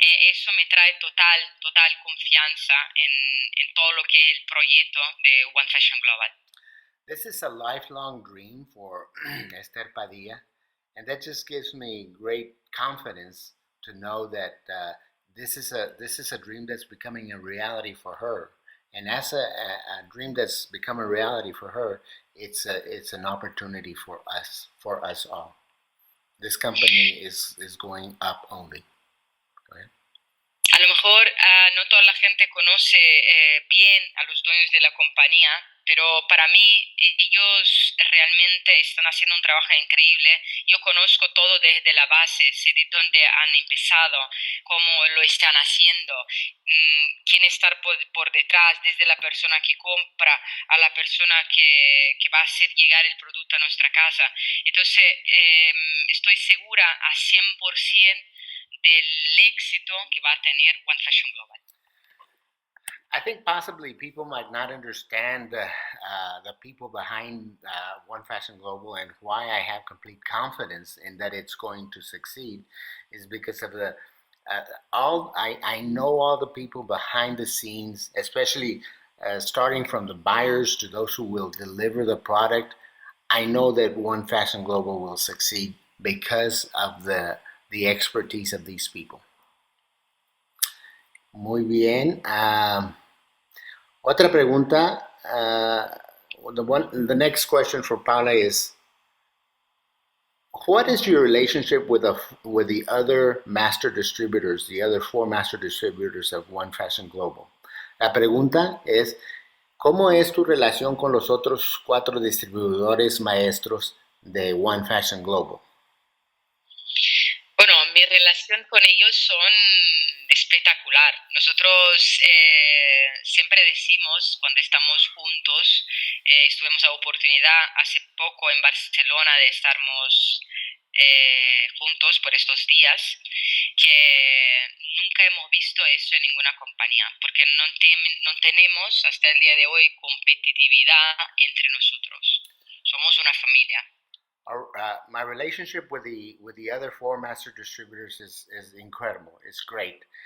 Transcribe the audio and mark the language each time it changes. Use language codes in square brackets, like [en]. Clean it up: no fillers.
[es] Eso me trae total confianza en todo lo que es el proyecto de One Fashion Global. [en] This is a lifelong dream for Esther Padilla, and that just gives me great confidence to know that this is a dream that's becoming a reality for her. And as a dream that's become a reality for her, it's an opportunity for us all. This company is going up only. Go ahead. [es] A lo mejor no toda la gente conoce bien a los dueños de la compañía, pero para mí ellos realmente están haciendo un trabajo increíble. Yo conozco todo desde la base, sé de dónde han empezado, cómo lo están haciendo, quién está por detrás, desde la persona que compra a la persona que va a hacer llegar el producto a nuestra casa. Entonces, estoy segura a 100% del éxito que va a tener One Fashion Global. [en] I think possibly people might not understand the people behind One Fashion Global and why I have complete confidence in that it's going to succeed is because of the I know all the people behind the scenes, especially starting from the buyers to those who will deliver the product. I know that One Fashion Global will succeed because of the expertise of these people. [es] Muy bien. Otra pregunta. [en] The next question for Paula is, what is your relationship with the other master distributors, the other 4 master distributors of One Fashion Global? [es] La pregunta es, ¿cómo es tu relación con los otros 4 distribuidores maestros de One Fashion Global? Bueno, mi relación con ellos son espectacular. Nosotros siempre decimos cuando estamos juntos, estuvimos a oportunidad hace poco en Barcelona de estarmos juntos por estos días, que nunca hemos visto eso en ninguna compañía, porque no tenemos hasta el día de hoy competitividad entre nosotros. Somos una familia. [en] My relationship with the other 4 master distributors is incredible. It's great.